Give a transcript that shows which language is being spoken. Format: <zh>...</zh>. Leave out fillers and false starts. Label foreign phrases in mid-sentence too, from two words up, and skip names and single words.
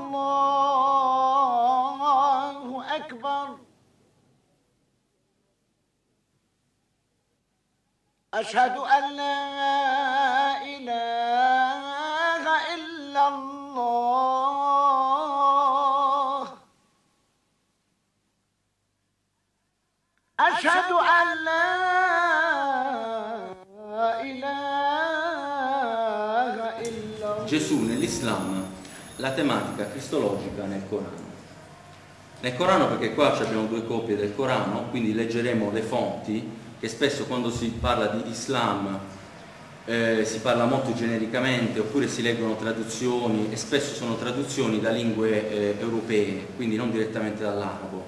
<ar>الله أكبر أشهد أن لا إله إلا الله أشهد أن لا إله إلا الله.</ar> <it>Gesù nell'Islam, la tematica cristologica nel Corano. Nel Corano, perché qua abbiamo due copie del Corano, quindi leggeremo le fonti, che spesso quando si parla di Islam si parla molto genericamente, oppure si leggono traduzioni, e spesso sono traduzioni da lingue europee, quindi non direttamente dall'arabo.</it>